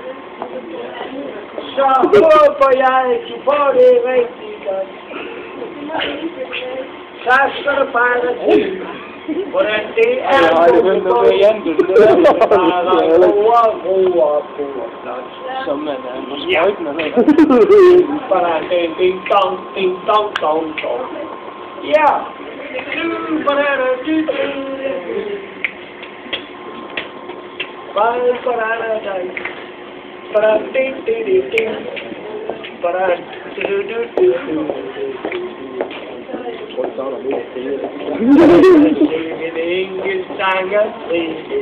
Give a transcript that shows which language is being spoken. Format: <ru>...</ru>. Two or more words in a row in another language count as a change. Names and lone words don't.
<da>Så håber jeg, du får det rigtig godt. Så skal du bare se, hvordan det er, det var som man er på sprøjten eller hvordan det ding dong, ding dong, dong, dong. Ja, hvordan er det? Hvordan er det? Hvordan ding ding ding ding. Hvordan du du du du. En enkelt sang af frihed.</da>